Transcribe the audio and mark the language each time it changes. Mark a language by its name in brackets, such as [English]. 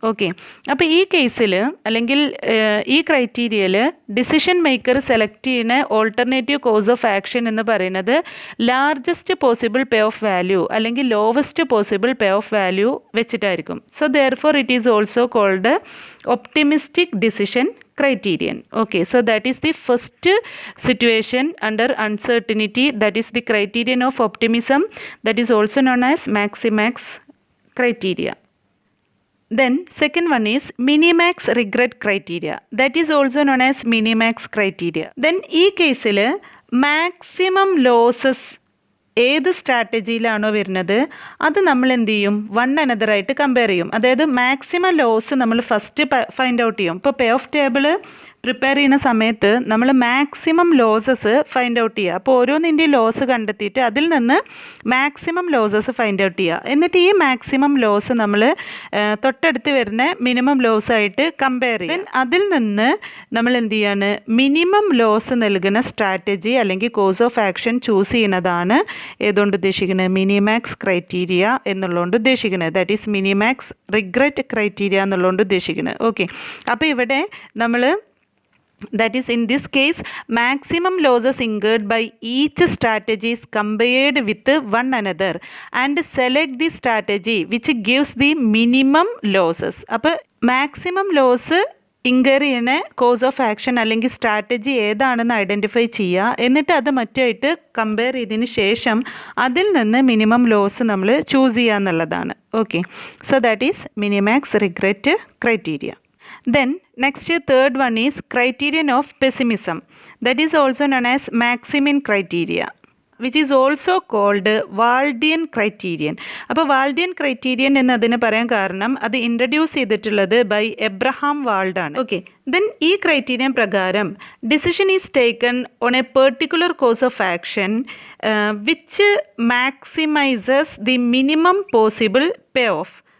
[Malayalam] Okay, അപ്പോൾ ഈ കേസിൽ അല്ലെങ്കിൽ ഈ ക്രൈറ്റീരിയയിൽ ഡിസിഷൻ മേക്കർ സെലക്ട് ചെയ്യുന്ന ഓൾട്ടർനേറ്റീവ് കോഴ്സ് ഓഫ് ആക്ഷൻ എന്ന് പറയുന്നത് largest possible pay of value അല്ലെങ്കിൽ lowest possible pay of value വെച്ചിട്ടായിരിക്കും. [English] So therefore it is also called optimistic decision criterion. Okay, so that is the first situation under uncertainty, that is the criterion of optimism, that is also known as Minimax criteria. Then second one is Minimax regret criteria, that is also known as Minimax criteria. [Malayalam] Then ഈ കേസിൽ maximum losses ഏത് സ്ട്രാറ്റജിയിലാണോ വരുന്നത് അത് നമ്മൾ എന്ത് ചെയ്യും, one അനദറായിട്ട് compare ചെയ്യും. അതായത് മാക്സിമം ലോസ് നമ്മൾ ഫസ്റ്റ് ഫൈൻഡ് ഔട്ട് ചെയ്യും. ഇപ്പോൾ പേ ഓഫ് ടേബിൾ പ്രിപ്പയർ ചെയ്യുന്ന സമയത്ത് നമ്മൾ മാക്സിമം ലോസസ് ഫൈൻഡ് ഔട്ട് ചെയ്യുക. അപ്പോൾ ഓരോന്നിൻ്റെ ലോസ് കണ്ടെത്തിയിട്ട് അതിൽ നിന്ന് മാക്സിമം ലോസസ് ഫൈൻഡ് ഔട്ട് ചെയ്യുക. എന്നിട്ട് ഈ മാക്സിമം ലോസ് നമ്മൾ തൊട്ടടുത്ത് വരുന്ന മിനിമം ലോസായിട്ട് കമ്പയർ ചെയ്യും. അതിൽ നിന്ന് നമ്മൾ എന്ത് ചെയ്യാണ്, മിനിമം ലോസ് നൽകുന്ന സ്ട്രാറ്റജി അല്ലെങ്കിൽ കോഴ്സ് ഓഫ് ആക്ഷൻ ചൂസ് ചെയ്യുന്നതാണ് ഏതുകൊണ്ട് ഉദ്ദേശിക്കുന്നത്, മിനിമാക്സ് ക്രൈറ്റീരിയ എന്നുള്ളതുകൊണ്ട് ഉദ്ദേശിക്കുന്നത്. [English] that is minimax regret criteria [Malayalam] എന്നുള്ളതുകൊണ്ട് ഉദ്ദേശിക്കുന്നത്. ഓക്കെ, അപ്പോൾ ഇവിടെ നമ്മൾ [English] that is in this case maximum losses incurred by each strategy is compared with one another and select the strategy which gives the minimum losses. [Malayalam] അപ്പോൾ maximum loss incur ചെയ്യുന്ന course of action അല്ലെങ്കിൽ strategy ഏതാണെന്ന് identify ചെയ്യുക. എന്നിട്ട് അത് മറ്റായിട്ട് compare ചെയ്തതിന് ശേഷം അതിൽ നിന്ന് മിനിമം ലോസ് നമ്മൾ ചൂസ് ചെയ്യുക എന്നുള്ളതാണ്. Okay, so that is minimax regret criteria. [English] Then next third one is criterion of pessimism, that is also known as Maximin criteria, which is also called Waldian criterion. [Malayalam] അപ്പോൾ വാൾഡിയൻ criterion എന്നതിന് പറയാൻ കാരണം അത് introduce ചെയ്തിട്ടുള്ളത് by Abraham walled ആണ്. [English] Okay, then ഈ criterion പ്രകാരം decision is taken on a particular course of action which maximises the minimum possible payoff.